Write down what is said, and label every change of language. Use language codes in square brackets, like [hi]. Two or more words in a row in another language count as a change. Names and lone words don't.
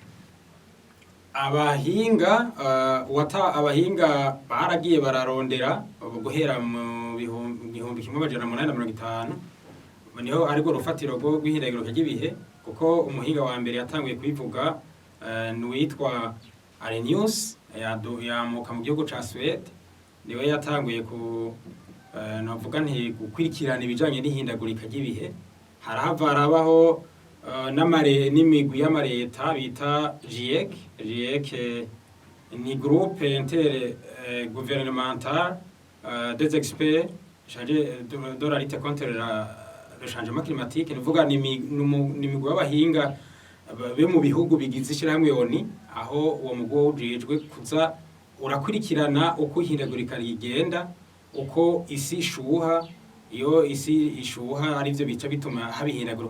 [rn] abahinga baragiye bararondera guhera mu 1850 niho ariko rufatiro rw'ihindagurika ry'ibihe kuko umuhinga wa mbere yatanguye kubivuga n'uwitwa Arrhenius yamuka mu gihugu ca Suède niwe yatanguye navuga gukurikirana ibijanye n'ihindagurika ry'ibihe harabaho n'imigwi y'amareta bita GIEC ni [fr] groupe intergouvernemental des experts chargés de la lutte contre le changement climatique [rn] nivuga n'imigwi y'abahinga be mu bihugu bigize ishirahamwe ONU aho uwo mugwi ujejwe kuza urakurikirana uko ihindagurika rigenda uko isi ishuha iyo isi ishuha arivyo bica bituma habihindagurika